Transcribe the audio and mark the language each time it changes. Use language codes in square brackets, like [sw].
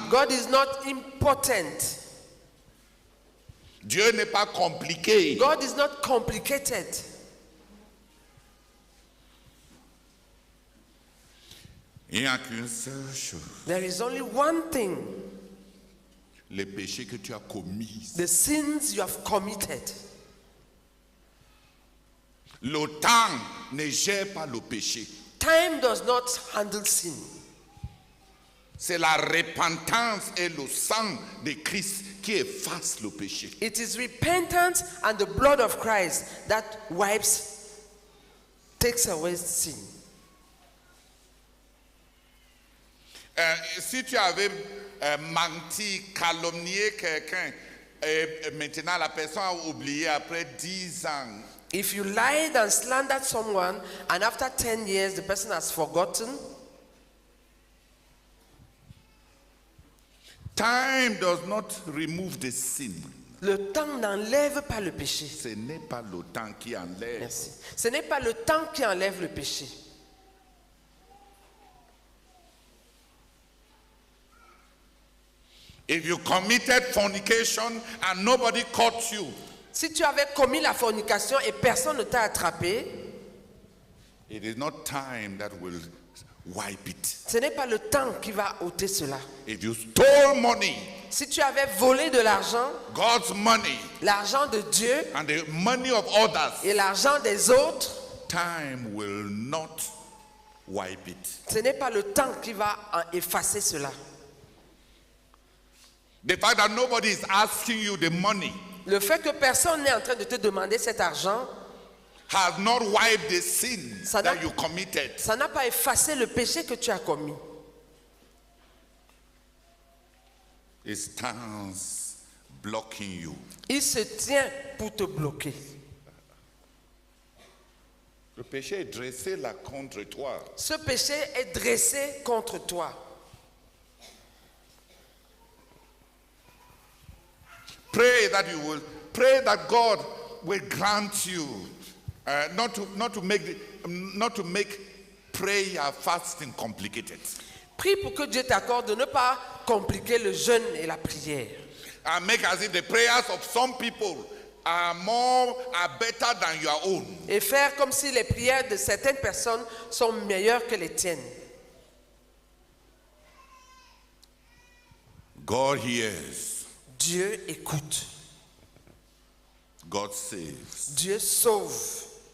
[en] God is not impotent. [fr] Dieu n'est pas compliqué. [en] God is not complicated. [fr] Il n'y a qu'une seule chose. [en] There is only one thing. [fr] Les péchés que tu as commis. [en] The sins you have committed. [fr] Le temps ne gère pas le péché. [en] Time does not handle sin. [fr] C'est la repentance et le sang de Christ qui efface le péché. [en] It is repentance and the blood of Christ that takes away sin. [fr] Si tu avais menti, calomnié quelqu'un, et maintenant la personne a oublié après 10 ans, [en] If you lied and slandered someone and after 10 years the person has forgotten, time does not remove the sin. [fr] le temps n'enlève pas le péché. Ce n'est pas le temps qui enlève. Merci. Ce n'est pas le temps qui enlève le péché. [en] If you committed fornication and nobody caught you, [fr] Si tu avais commis la fornication et personne ne t'a attrapé, [en] It is not time that will wipe it. [fr] Ce n'est pas le temps qui va ôter cela. [en] If you stole money, [fr] Si tu avais volé de l'argent, [en] God's money, [fr] l'argent de Dieu [en] and the money of others, [fr] et l'argent des autres, [en] time will not wipe it. [fr] ce n'est pas le temps qui va effacer cela. [en] The fact that nobody is asking you the money [fr] Le fait que personne n'est en train de te demander cet argent, [en] has not wiped the sin [fr] Ça n'a- [en] that you committed. [fr] ça n'a pas effacé le péché que tu as commis. [en] It stands blocking you. [fr] Il se tient pour te bloquer. Le péché est dressé là contre toi. Ce péché est dressé contre toi. [en] Pray that God will grant you not to make prayer fasting complicated. [fr] Prie pour que Dieu t'accorde de ne pas compliquer le jeûne et la prière. [en] And make as if the prayers of some people are better than your own. [fr] Et faire comme si les prières de certaines personnes sont meilleures que les tiennes. [en] God hears. [fr] Dieu écoute. [en] God saves. [fr] Dieu sauve.